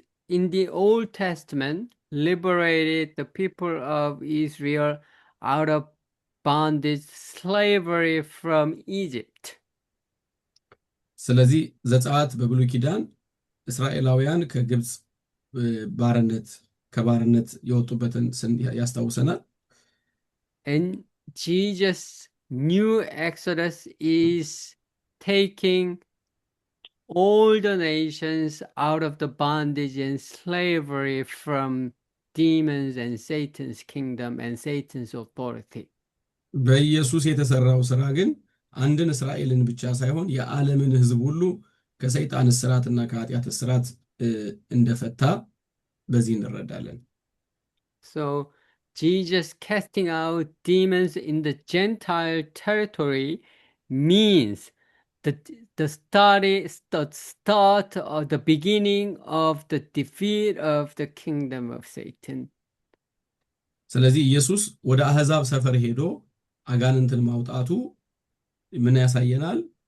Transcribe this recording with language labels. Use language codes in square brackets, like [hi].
[en] in the Old Testament liberated the people of Israel out of bondage, slavery from Egypt. [am] ስለዚህ ዘጸአት በብሉይ ኪዳን እስራኤላውያን ከግብፅ ባርነት ከባርነት የወጡበትን ያስታውሰናል። [en] And Jesus' new Exodus is taking all the nations out of the bondage and slavery from demons and Satan's kingdom and Satan's authority. [am] በኢየሱስ የተሰራው ስራ ግን አንድን እስራኤልን ብቻ ሳይሆን የዓለምን ሕዝብ ሁሉ ከሰይጣን እስራትና ከኃጢአት እስራት እንደፈታ በዚህ እንረዳለን። [en] So Jesus casting out demons in the Gentile territory means the start or the beginning of the defeat of the kingdom of Satan. [am] ስለዚህ ኢየሱስ ወደ አሕዛብ ሰፈር ሄዶ አጋንንትን ማውጣቱ ምን ያሳየናል?